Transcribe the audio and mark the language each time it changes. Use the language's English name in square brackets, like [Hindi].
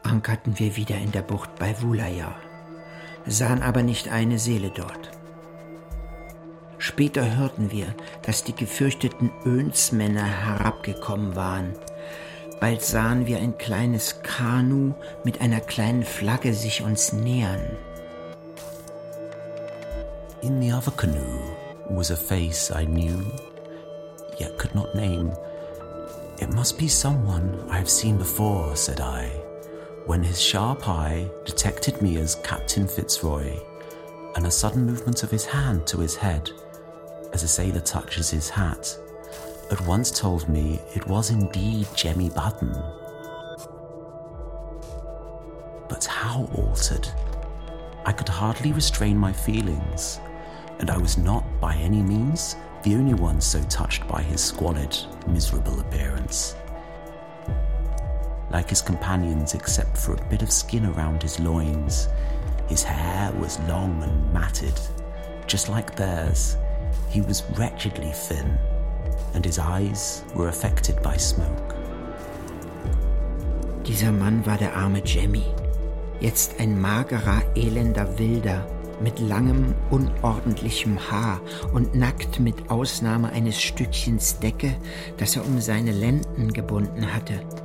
[German] ankerten wir wieder in der Bucht bei Wulaya, sahen aber nicht eine Seele dort. Später hörten wir, dass die gefürchteten Önsmänner herabgekommen waren. Bald sahen wir ein kleines Kanu mit einer kleinen Flagge sich uns nähern. [English] In the other canoe was a face I knew, yet could not name. It must be someone I have seen before, said I, when his sharp eye detected me as Captain Fitzroy, and a sudden movement of his hand to his head, as a sailor touches his hat, at once told me it was indeed Jemmy Button. But how altered! I could hardly restrain my feelings, and I was not by any means the only one so touched by his squalid, miserable appearance. Like his companions, except for a bit of skin around his loins, his hair was long and matted, just like theirs. He was wretchedly thin, and his eyes were affected by smoke. [German] Dieser Mann war der arme Jemmy, jetzt ein magerer, elender Wilder, mit langem, unordentlichem Haar und nackt mit Ausnahme eines Stückchens Decke, das er um seine Lenden gebunden hatte.